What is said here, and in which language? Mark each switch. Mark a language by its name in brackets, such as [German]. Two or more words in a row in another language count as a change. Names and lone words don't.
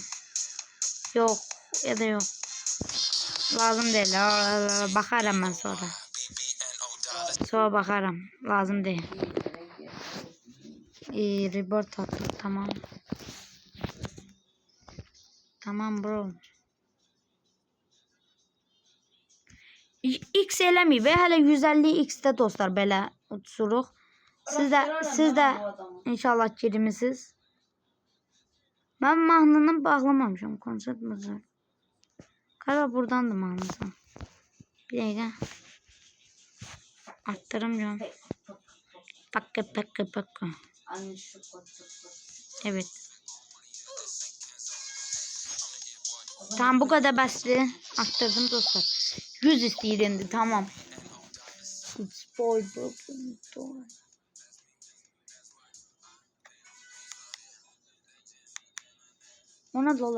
[Turkish] Yok ya da yok. Lazım değil. Bakarım ben sonra. Sonra bakarım. Lazım değil. Report attık. Tamam. Tamam bro. [Azerbaijani] X eləməyib və hələ 150x'də dostlar belə uçuruq. Siz də inşallah girmisiniz. Mən mahnını bağlamamışam, konsert müziği. Qara buradandır mahnısı. Bir dəqiqə. [Turkish] Arttırım canım. Pakka. Evet. Tamam bu kadar bastı. [Azerbaijani] Arttırdım dostlar. 100 isteyirdi tamam. [Turkish] Ona dolu.